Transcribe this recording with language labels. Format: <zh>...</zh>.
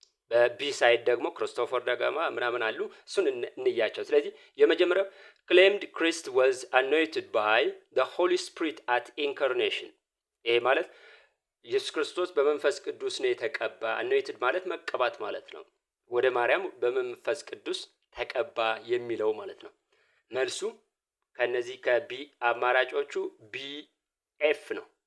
<am>በቢ ሳይድ ደግሞ ክርስቶፈር ደጋማ ምናምን አሉ። እሱን እንያቸው። ስለዚህ የመጀመሪያው</am> <en>claimed Christ was anointed by the Holy Spirit at incarnation.</en> <am>ይሄ ማለት ኢየሱስ ክርስቶስ በመንፈስ ቅዱስ ነው የተቀባ። anointed ማለት መቀባት ማለት ነው። ወደ ማርያም በመንፈስ ቅዱስ ተቀባ የሚለው ማለት ነው። መልሱ ከነዚህ ከቢ አማራጮቹ ቢ ኤፍ ነው።</am>